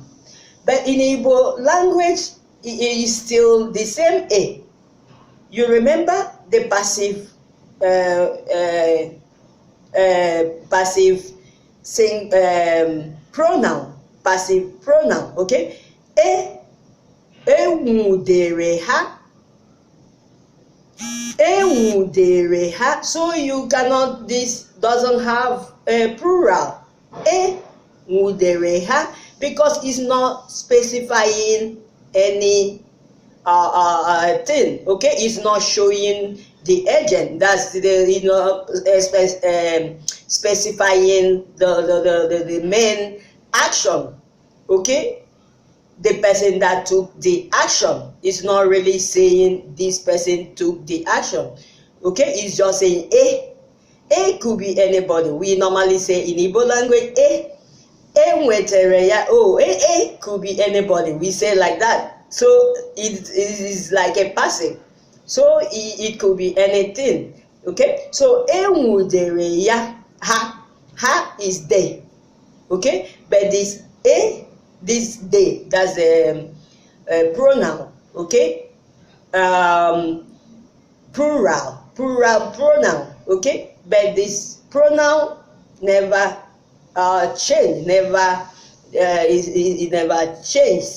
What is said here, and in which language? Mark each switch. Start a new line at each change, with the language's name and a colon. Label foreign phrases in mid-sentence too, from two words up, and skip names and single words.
English: But in Igbo language, it is still the same a. You remember the passive passive pronoun, passive pronoun.
Igbo: Okay, enwudere ha, enwudere ha.
English: So you cannot, this doesn't have a plural,
Igbo: enwudere ha,
English: because it's not specifying any thing. Okay, it's not showing the agent. That's the specifying the main action. Okay, the person that took the action is not really saying this person took the action. Okay, it's just saying a could be anybody. We normally say in Igbo language
Igbo: enwetere ya.
English: Oh, could be anybody. We say like that. So it is like a passive. So it could be anything. Okay, so
Igbo: enwudere ya,
English: ha is they. Okay, but this they, that's a pronoun. Okay, plural pronoun. Okay, but this pronoun never change, never it never changed.